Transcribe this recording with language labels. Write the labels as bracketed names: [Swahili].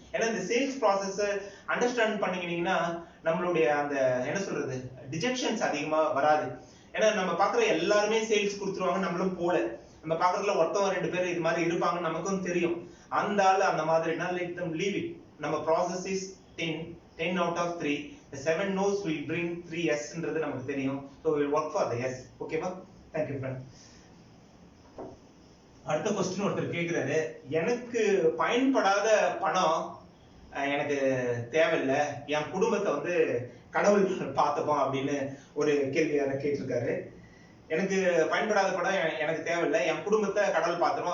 [Tamil] ஏன்னா இந்த sales process understand பண்ணிக்கிட்டீங்கன்னா நம்மளுடைய அந்த என்ன சொல்றது டிஜெக்ஷன்ஸ் அதிகமா வராது. ஏன்னா நம்ம பாக்குற எல்லாருமே சேல்ஸ் கொடுத்துருவாங்க, நம்மளும் போல. நம்ம பாக்குறதுல ஒருத்தவங்க 2 பேர் இது மாதிரி இருப்பாங்க, நமக்கும் தெரியும். அந்த ஆளு அந்த மாதிரினா [English] let them leave it. [Tamil] நம்ம [English] process is 10 out of 3. The 7 no's will bring 3 yesன்றது [Tamil] நமக்கு தெரியும். [English] So we will work for the yes. ஓகேவா? Thank you friend. [Tamil] அடுத்த क्वेश्चन ஒருத்தர் கேக்குறாரு, எனக்கு பயன்படாத பணம் எனக்கு தேவையில்ல, என் குடும்பத்தை கடவுள் பார்த்துப்போம் அப்படின்னு ஒரு கேள்வி கேட்டிருக்காரு. எனக்கு பயன்படாத படம் எனக்கு தேவையில்லை, என் குடும்பத்தை கடவுள் பார்த்துரும்.